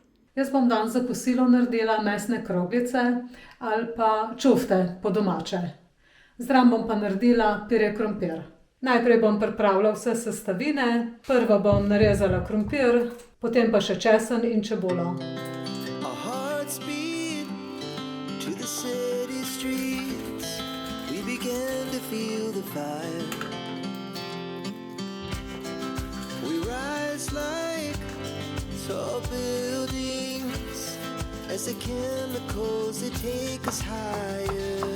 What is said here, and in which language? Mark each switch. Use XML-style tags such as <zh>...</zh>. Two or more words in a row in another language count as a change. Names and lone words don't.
<sl>Jaz bom danes za kosilo naredila mesne kroglice ali pa čufte po domače. Zraven bom pa naredila pire krompir. Najprej bom pripravila vse sestavine. Prvo bom narezala krompir, potem pa še česen in čebulo.</sl> <en>Tall buildings, as the chemicals that take us higher.</en>